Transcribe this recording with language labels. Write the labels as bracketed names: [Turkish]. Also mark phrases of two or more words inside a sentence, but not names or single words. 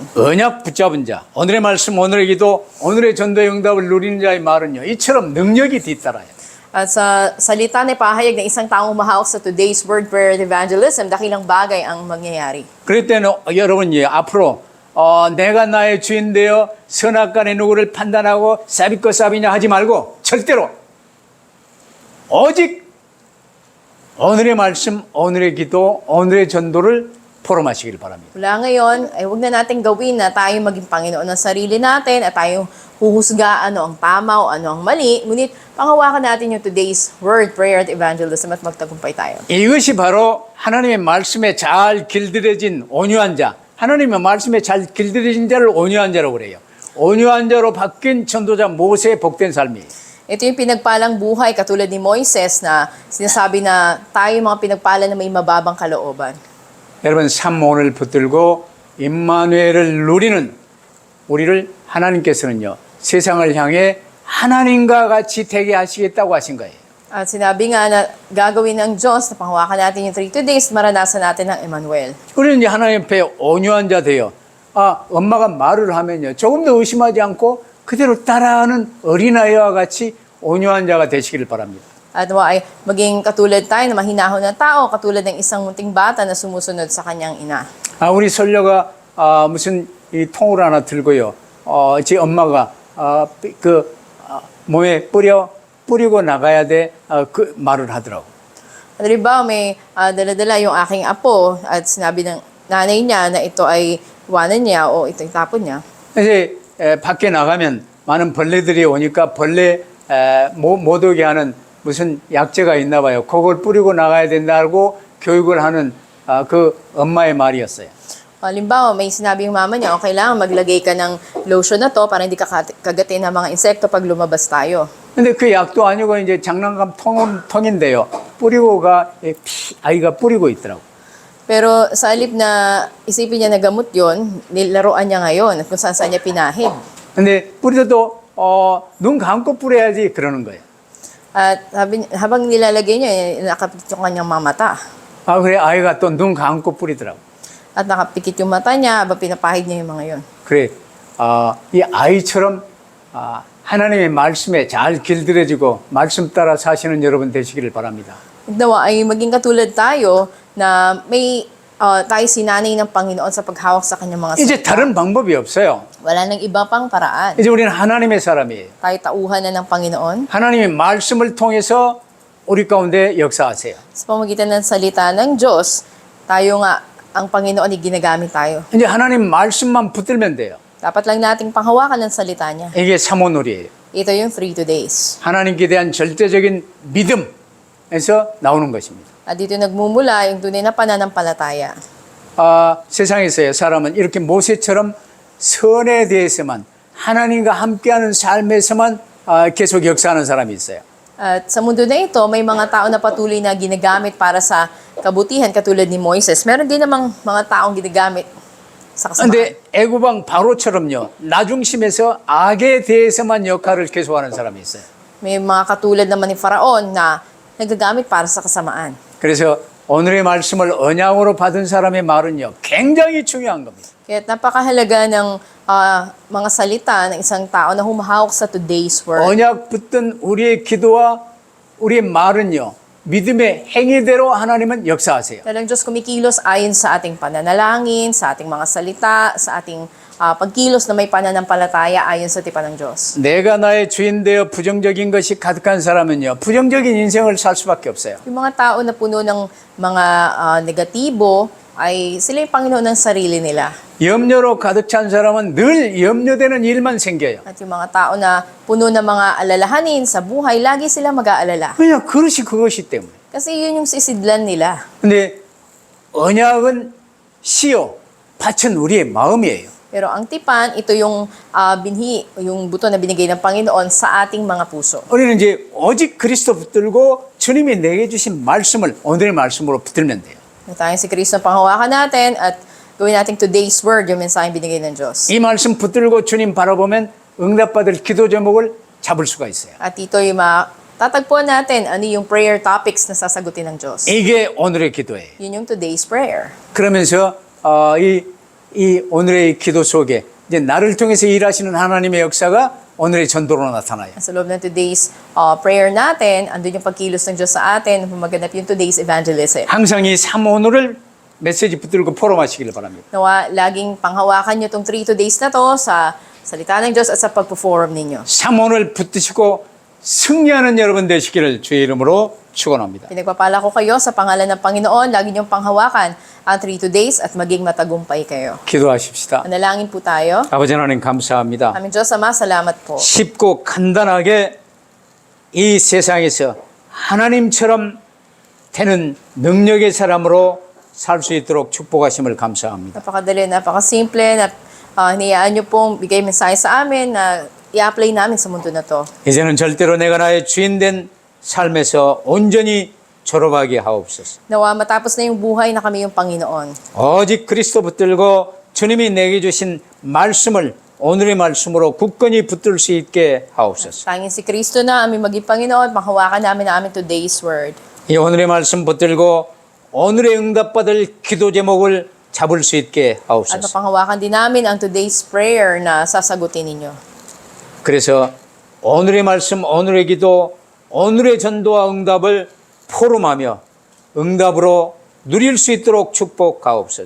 [Korean] 언약 붙잡은 자, 오늘의 말씀, 오늘의 기도, 오늘의 전도의 응답을 누리는 자의 말은요, 이처럼 능력이 뒤따라요. [Filipino] At sa salita na ipahayag ng isang taong umahawak sa [English] today's word, prayer, and evangelism, [Filipino] dakilang bagay ang mangyayari. [Korean] 그럴 때는 여러분 앞으로 내가 나의 주인 되어 선악간의 누구를 판단하고 쌉이고 쌉이냐 하지 말고 절대로 오직 오늘의 말씀, 오늘의 기도, 오늘의 전도를 포럼하시길 바랍니다. [Filipino] Mula ngayon, ay huwag na natin gawin na tayo maging Panginoon ng sarili natin at tayo huhusga ano ang tama o ano ang mali. Ngunit panghawakan natin yung [English] today's word, prayer, [Filipino] at evangelism at magtagumpay tayo. [Korean] 이것이 바로 하나님의 말씀에 잘 길들여진 온유한 자, 하나님의 말씀에 잘 길들여진 자를 온유한 자라고 그래요. 온유한 자로 바뀐 전도자 모세의 복된 삶이에요. [Filipino] Ito yung pinagpalang buhay katulad ni Moises na sinasabi na tayo mga pinagpala na may mababang kalooban. [Korean] 여러분 삶 오늘 붙들고 임마누엘을 누리는 우리를 하나님께서는요, 세상을 향해 하나님과 같이 되게 하시겠다고 하신 거예요. [Filipino] At sinabi nga na gagawin ng Diyos na panghawakan natin yung 3 days, maranasan natin ng Emmanuel. [Korean] 우리는 이제 하나님 앞에 온유한 자 되어, 엄마가 말을 하면요, 조금 더 의심하지 않고 그대로 따라하는 어린아이와 같이 온유한 자가 되시기를 바랍니다. [Filipino] At ay maging katulad tayo na mahinahon na tao, katulad ng isang munting bata na sumusunod sa kanyang ina. [Korean] 우리 설녀가 무슨 이 통을 하나 들고요, 제 엄마가 몸에 뿌리고 나가야 돼, 그 말을 하더라고. [Filipino] At halimbawa, may dala-dala yung aking apo at sinabi ng nanay niya na ito ay iwanan niya o ito itapon niya. [Korean] 이제 밖에 나가면 많은 벌레들이 오니까 벌레 못 오게 하는 무슨 약재가 있나 봐요. 그걸 뿌리고 나가야 된다고 교육을 하는 그 엄마의 말이었어요. [Filipino] Halimbawa, may sinabi yung mama niya, kailangan maglagay ka ng lotion na to para hindi ka kagatin ng mga insekto pag lumabas tayo. [Korean] 근데 그 약도 아니고 이제 장난감 통인데요. 뿌리고가 아이가 뿌리고 있더라고. [Filipino] Pero sa halip na isipin niya na gamot yun, nilaruan niya ngayon at kung saan niya pinahid. [Korean] 근데 뿌리도 눈 감고 뿌려야지 그러는 거예요. [Filipino] At habang nilalagay niya, nakapikit yung kanyang mga mata. [Korean] 그래 아이가 또 눈 감고 뿌리더라고. [Filipino] At nakapikit yung mata niya, habang pinapahid niya yung mga yun. [Korean] 그래 이 아이처럼 하나님의 말씀에 잘 길들여지고 말씀 따라 사시는 여러분 되시기를 바랍니다. [Filipino] Nawa ay maging katulad tayo na may tayo sinanay ng Panginoon sa paghawak sa kanyang mga [Korean] 이제 [Filipino] salita. [Korean] 다른 방법이 없어요. [Filipino] Wala nang iba pang paraan. [Korean] 이제 우리는 하나님의 사람이에요. [Filipino] Tayo tauhan na ng Panginoon [Korean] 하나님의 말씀을 통해서 우리 가운데 역사하세요. [Filipino] sa pamamagitan ng salita ng Diyos. Tayo nga, ang Panginoon ay ginagamit tayo. [Korean] 이제 하나님 말씀만 붙들면 돼요. [Filipino] Dapat lang nating panghawakan ng salita niya. [Korean] 이게 사모놀이에요. [Filipino] Ito yung 3 days. [Korean] 하나님께 대한 절대적인 믿음에서 나오는 것입니다. [Filipino] At dito nagmumula yung tunay na pananampalataya. [Korean] 세상에서요, 사람은 이렇게 모세처럼 선에 대해서만 하나님과 함께하는 삶에서만 계속 역사하는 사람이 있어요. [Filipino] At sa mundo na ito, may mga tao na patuloy na ginagamit para sa kabutihan katulad ni Moises. Meron din namang mga taong ginagamit sa kasamaan. [Korean] 근데 애굽왕 바로처럼요, 나중심에서 악에 대해서만 역할을 계속하는 사람이 있어요. [Filipino] May mga katulad naman ni Faraon na nagagamit para sa kasamaan. [Korean] 그래서 오늘의 말씀을 언약으로 받은 사람의 말은요, 굉장히 중요한 겁니다. [Filipino] Kaya napakahalaga ng mga salita ng isang tao na humahawak sa [English] today's word. [Korean] 언약 붙든 우리의 기도와 우리의 말은요, 믿음의 행위대로 하나님은 역사하세요. [Filipino] Talagang Diyos kumikilos ayon sa ating pananalangin, sa ating mga salita, sa ating pagkilos na may pananampalataya ayon sa tipan ng Diyos. [Korean] 내가 나의 주인 되어 부정적인 것이 가득한 사람은요, 부정적인 인생을 살 수밖에 없어요. [Filipino] Yung mga tao na puno ng mga negatibo, ay sila yung Panginoon ng sarili nila. [Korean] 염려로 가득 찬 사람은 늘 염려되는 일만 생겨요. [Filipino] At yung mga tao na puno ng mga alalahanin sa buhay, lagi sila mag-aalala. [Korean] 왜냐? 그것이 때문에. [Filipino] Kasi yun yung sisidlan nila. [Korean] 근데 언약은 씨요, 밭은 우리의 마음이에요. [Filipino] Pero ang tipan, ito yung binhi, yung buto na binigay ng Panginoon sa ating mga puso. [Korean] 우리는 이제 오직 그리스도 붙들고 주님이 내게 주신 말씀을 오늘의 말씀으로 붙들면 돼요. [Filipino] Tayo si Kristo ang panghawakan natin at gawin natin [English] today's word, [Filipino] yung mensaheng binigay ng Diyos. [Korean] 이 말씀 붙들고 주님 바라보면 응답받을 기도 제목을 잡을 수가 있어요. [Filipino] At ito yung tatagpuan natin ano yung [English] prayer topics [Filipino] na sasagutin ng Diyos. [Korean] 이게 오늘의 기도예요. [Filipino] Yun yung [English] today's prayer. [Korean] 그러면서 이 오늘의 기도 속에 이제 나를 통해서 일하시는 하나님의 역사가 오늘의 전도로 나타나요. [Filipino] Sa loob ng [English] today's prayer [Filipino] natin, andun yung pagkilos ng Diyos sa atin, maganap yung [English] today's evangelism. [Korean] 항상 이 3오늘을 메시지 붙들고 포럼하시기를 바랍니다. [Filipino] Nawa, laging panghawakan nyo itong 3 days na to sa salita ng Diyos at sa pagpo-forum ninyo. [Korean] 3오늘 붙드시고 승리하는 여러분 되시기를 주의 이름으로 축원합니다. [Filipino] Pinagpapala ko kayo sa pangalan ng Panginoon, lagi niyong panghawakan ang 3 days at maging matagumpay kayo. [Korean] 기도하십시다. [Filipino] Manalangin po tayo. [Korean] 아버지 하나님 감사합니다. [Filipino] Aming Diyos Ama, salamat po. [Korean] 쉽고 간단하게 이 세상에서 하나님처럼 되는 능력의 사람으로 살 수 있도록 축복하심을 감사합니다. [Filipino] Napakadali, napakasimple, na hinayaan niyo pong bigay mensahe sa amin na i-apply namin sa mundo na to. [Korean] 이제는 절대로 내가 나의 주인 된 삶에서 온전히 졸업하게 하옵소서. [Filipino] Nawa matapos na yung buhay na kami yung Panginoon. [Korean] 오직 그리스도 붙들고 주님이 내게 주신 말씀을 오늘의 말씀으로 굳건히 붙들 수 있게 하옵소서. [Filipino] Tanging si Kristo na aming maging Panginoon, panghawakan namin ang aming [English] today's word. [Korean] 이 오늘의 말씀 붙들고 오늘의 응답받을 기도 제목을 잡을 수 있게 [Filipino] At [Korean] 하옵소서. [Filipino] mapanghawakan din namin ang [English] today's prayer [Filipino] na sasagutin ninyo. [Korean] 그래서 오늘의 말씀, 오늘의 기도, 오늘의 전도와 응답을 포럼하며 응답으로 누릴 수 있도록 축복하옵소서.